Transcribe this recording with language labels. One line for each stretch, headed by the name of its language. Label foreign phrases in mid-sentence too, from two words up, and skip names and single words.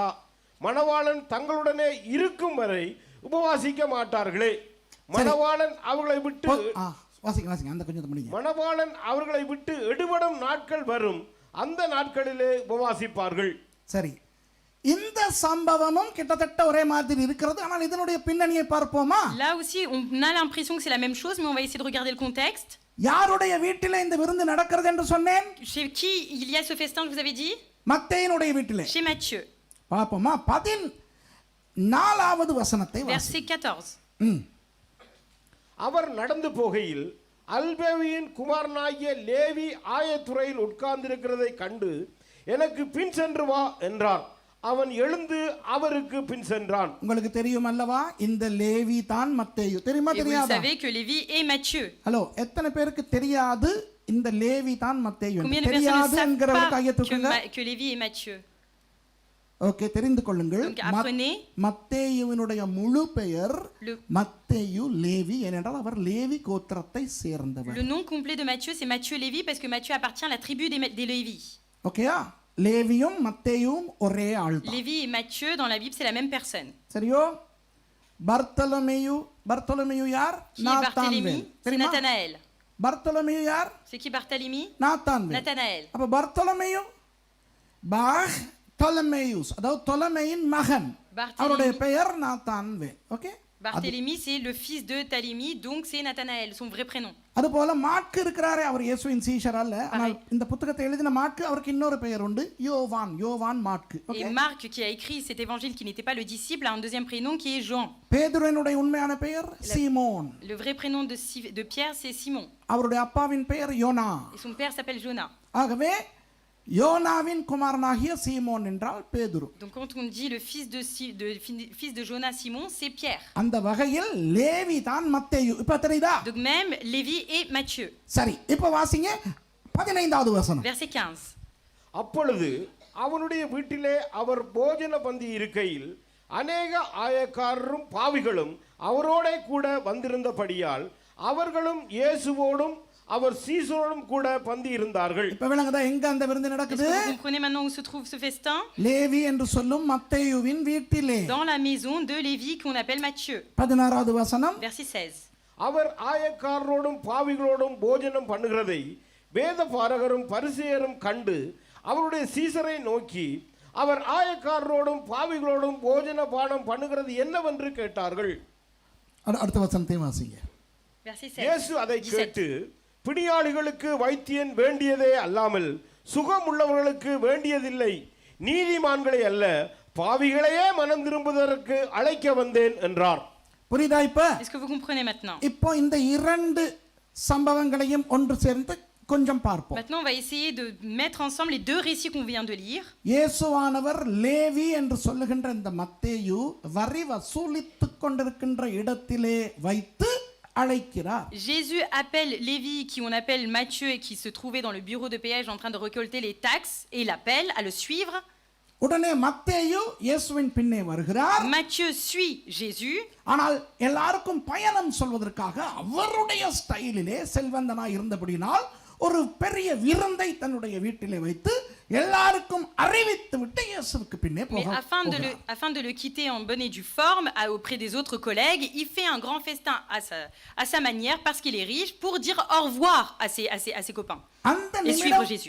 Tamil: மணவாளன் தங்களுடனே இருக்கும் வரை உபவாசிக்க மாட்டார்களே. மணவாளன் அவர்களை விட்டு மணவாளன் அவர்களை விட்டு எடுபடும் நாட்கள் வரும், அந்த நாட்களிலே உபவாசிப்பார்கள். சரி, இந்த சம்பவமும் கிட்டத்தட்ட ஒரே மாதிரி இருக்கிறது. ஆனால் இதனுடைய பின்னணியை பார்ப்போமா?
French: Là aussi on a l'impression que c'est la même chose, mais on va essayer de regarder le contexte.
Tamil: யாருடைய வீட்டிலே இந்த விருந்து நடக்கிறது என்று சொன்னேன்?
French: Chez qui il y a ce festin, je vous avais dit?
Tamil: மத்தேயுனுடைய வீட்டிலே.
French: Chez Matthieu.
Tamil: பாப்போமா? 14வது வசனத்தை
French: Verset 14.
Tamil: அவர் நடந்து போகையில் அல்பேவியின் குமாரனாகிய லேவி ஆயத்துறையில் உட்கார்ந்திருக்கிறதை கண்டு, எனக்கு பின் சென்று வா என்றார். அவன் எழுந்து அவருக்கு பின் சென்றான். உங்களுக்கு தெரியும் அல்லவா இந்த லேவி தான் மத்தேயு? தெரியுமா தெரியாதா?
French: Vous savez que Lévi est Matthieu.
Tamil: ஹலோ, எத்தனை பேருக்கு தெரியாது இந்த லேவி தான் மத்தேயு?
French: Combien de
Tamil: தெரியாது
French: personnes ne
Tamil: என்கிறவங்க கையை
French: savent
Tamil: தூக்குங்க.
French: pas que Lévi est Matthieu?
Tamil: ஓகே, தெரிந்து கொள்ளுங்கள்.
French: Donc apprenez
Tamil: மத்தேயுவினுடைய முழு பெயர் மத்தேயு லேவி, ஏனென்றால் அவர் லேவி கோத்திரத்தை சேர்ந்தவர்.
French: Le nom complet de Matthieu c'est Matthieu Lévi parce que Matthieu appartient à la tribu des Lévi.
Tamil: ஓகேயா? லேவியும் மத்தேயும் ஒரே ஆள் தான்.
French: Lévi et Matthieu dans la Bible c'est la même personne.
Tamil: சரியோ? பர்த்தலமேயு யார்?
French: Qui est Barthélemy? C'est Nathanaël.
Tamil: பர்த்தலமேயு யார்?
French: C'est qui Barthélemy? Nathanaël.
Tamil: அப்ப பர்த்தலமேயு Bartholomeus, அதாவது தொலமேயின் மகன். அவருடைய பெயர் நாத்தான்வே. ஓகே?
French: Barthélemy c'est le fils de Talémie, donc c'est Nathanaël, son vrai prénom.
Tamil: அதுபோல மாற்கு இருக்கிறாரே, அவர் இயேசுவின் சீஷர் அல்ல. ஆனால் இந்த புத்தகத்தை எழுதின மாற்கு, அவருக்கு இன்னொரு பெயர் உண்டு, யோவான் மாற்கு.
French: Et Marc qui a écrit cet évangile qui n'était pas le disciple a un deuxième prénom qui est Jean.
Tamil: பேதுருவினுடைய உண்மையான பெயர் சீமோன்.
French: Le vrai prénom de Pierre c'est Simon.
Tamil: அவருடைய அப்பாவின் பெயர் யோனா.
French: Et son père s'appelle Jonas.
Tamil: ஆகவே யோனாவின் குமாரனாகிய சீமோன் என்றால் பேதுரு.
French: Donc quand on dit le fils de Jonas, Simon, c'est Pierre.
Tamil: அந்த வகையில் லேவி தான் மத்தேயு. இப்ப தெரியுதா?
French: Donc même Lévi et Matthieu.
Tamil: சரி, இப்ப வாசிங்க 15வது வசனம்.
French: Verset 15.
Tamil: அப்பொழுது அவனுடைய வீட்டிலே அவர் போஜன பந்தி இருக்கையில் அநேக ஆயக்காரரும் பாவிகளும் அவரோட கூட வந்திருந்தபடியால் அவர்களும் இயேசுவோடும் அவர் சீசரோடும் கூட பந்தி இருந்தார்கள். இப்ப விளங்குதா எங்க அந்த விருந்து நடக்குது?
French: Est-ce que vous comprenez maintenant où se trouve ce festin?
Tamil: லேவி என்று சொல்லும் மத்தேயுவின் வீட்டிலே.
French: Dans la maison de Lévi qu'on appelle Matthieu.
Tamil: 16வது வசனம்.
French: Verset 16.
Tamil: அவர் ஆயக்காரரோடும் பாவிகளோடும் போஜனம் பண்ணுகிறதை வேத பாரகரும் பரிசேயரும் கண்டு அவருடைய சீசரை நோக்கி அவர் ஆயக்காரரோடும் பாவிகளோடும் போஜன பானம் பண்ணுகிறது என்னவென்று கேட்டார்கள். அடுத்த வசனத்தை வாசிங்க.
French: Verset 16.
Tamil: இயேசு அதை கேட்டு பிணியாளிகளுக்கு வைத்தியன் வேண்டியதே அல்லாமல் சுகம் உள்ளவர்களுக்கு வேண்டியதில்லை, நீதிமான்களை அல்ல பாவிகளையே மனம் திரும்புவதற்கு அழைக்க வந்தேன் என்றார். புரியுதா இப்ப?
French: Est-ce que vous comprenez maintenant?
Tamil: இப்போ இந்த இரண்டு சம்பவங்களையும் ஒன்று சேர்ந்து கொஞ்சம் பார்ப்போம்.
French: Maintenant, on va essayer de mettre ensemble les deux récits qu'on vient de lire.
Tamil: இயேசுவானவர் லேவி என்று சொல்லுகின்ற இந்த மத்தேயு வரி வசூலித்துக் கொண்டிருக்கின்ற இடத்திலே வைத்து அழைக்கிறார்.
French: Jésus appelle Lévi, qui on appelle Matthieu, et qui se trouvait dans le bureau de péage en train de récolter les taxes, et l'appelle à le suivre.
Tamil: உடனே மத்தேயு இயேசுவின் பின்னே வருகிறார்.
French: Matthieu suit Jésus.
Tamil: ஆனால் எல்லாருக்கும் பயணம் சொல்வதற்காக அவருடைய ஸ்டைலிலே செல்வந்தனாய் இருந்தபடினால் ஒரு பெரிய விருந்தை தன்னுடைய வீட்டிலே வைத்து எல்லாருக்கும் அறிவித்து விட்டு இயேசுவுக்கு பின்னே
French: Mais
Tamil: போகிறார்.
French: afin de le quitter en bonne et due forme auprès des autres collègues, il fait un grand festin à sa manière parce qu'il est riche pour dire au revoir à ses copains et suivre Jésus.